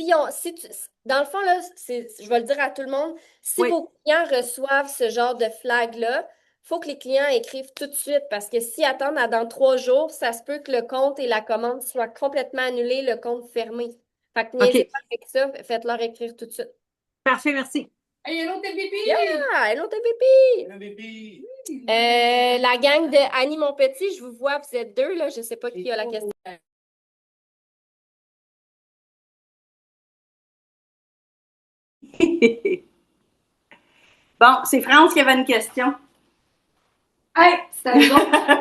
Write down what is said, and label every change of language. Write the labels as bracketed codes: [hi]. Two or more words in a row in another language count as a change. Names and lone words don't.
[fr] dans le fond, là, je vais le dire à tout le monde, si Oui. vos clients reçoivent ce genre de flag-là, il faut que les clients écrivent tout de suite parce que s'ils attendent à dans 3 jours, ça se peut que le compte et la commande soient complètement annulés, le compte fermé. Fait que niaisez OK. pas avec ça, faites-leur écrire tout de suite. Parfait, merci. [en] Hey, hello, TPP! Yeah! Hello, TPP! Hello, TPP! [fr] La gang de Annie Monpetit, je vous vois, vous êtes deux, là. Je sais pas qui a la question. Bon, c'est France qui avait une question. Hey, c'est nous autres.